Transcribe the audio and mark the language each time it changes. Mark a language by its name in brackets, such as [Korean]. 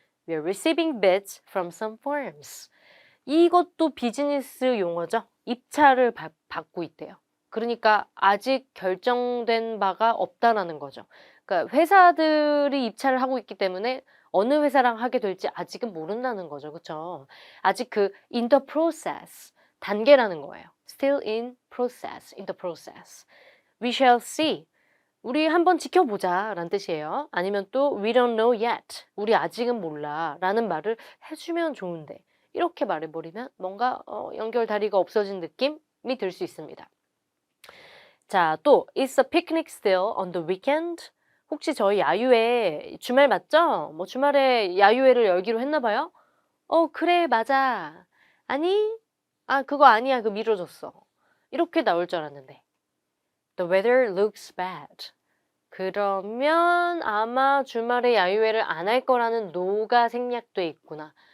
[English] We're receiving bids from some firms. [Korean] 이것도 비즈니스 용어죠. 입찰을 받고 있대요. 그러니까 아직 결정된 바가 없다라는 거죠. 그러니까 회사들이 입찰을 하고 있기 때문에 어느 회사랑 하게 될지 아직은 모른다는 거죠. 그렇죠? 아직 그 [English] in the process [Korean] 단계라는 거예요. [English] Still in process, in the process. We shall see. [Korean] 우리 한번 지켜보자 라는 뜻이에요. 아니면 또 [English] we don't know yet. [Korean] 우리 아직은 몰라 라는 말을 해주면 좋은데 이렇게 말해버리면 뭔가 연결 다리가 없어진 느낌이 들 수 있습니다. 자, 또 [English] Is the picnic still on the weekend? [Korean] 혹시 저희 야유회 주말 맞죠? 뭐 주말에 야유회를 열기로 했나 봐요? 그래, 맞아. 아니? 그거 아니야. 그거 미뤄졌어. 이렇게 나올 줄 알았는데 [English] The weather looks bad. [Korean] 그러면 아마 주말에 야유회를 안 할 거라는 no가 생략돼 있구나.